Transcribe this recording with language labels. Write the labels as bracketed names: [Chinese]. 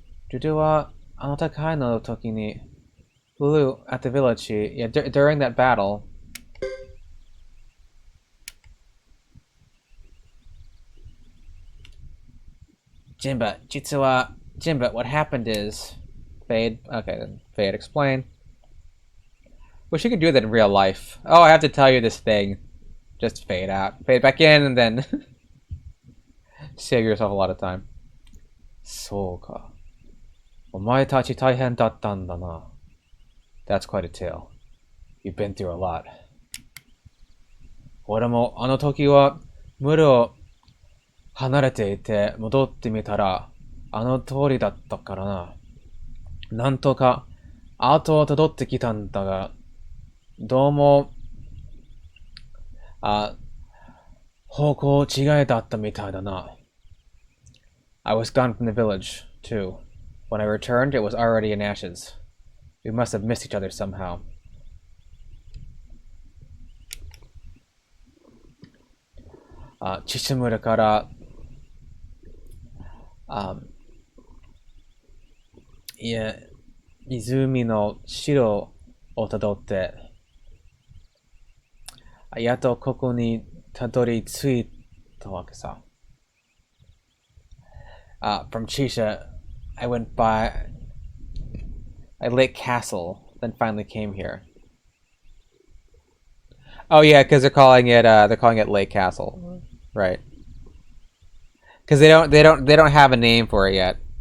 [Japanese] ジュデュは、あの戦いの時に、 [English] Lulu at the village, during that battle, Jinba, what happened is... Fade. Okay, then Fade, explain. Wish you could do that in real life. Oh, I have to tell you this thing. Just fade out. Fade back in, and then... save yourself a lot of time. [Japanese] そうか。お前たち大変だったんだな。 [English] That's quite a tale. You've been through a lot. [Japanese] 俺もあの時は村を離れていて戻ってみたらあの通りだったからな。なんとか後をたどってきたんだが、どうも方向違いだったみたいだな。 [English] I was gone from the village, too. When I returned, it was already in ashes. We must have missed each other somehow. [Japanese] Chishimura から、湖の城をたどって、やっとここにたどり着いたわけさ。 [English] From Chisha, I went by a lake castle, then finally came here. Oh yeah, because they're calling it Lake Castle, right? Because they don't have a name for it yet.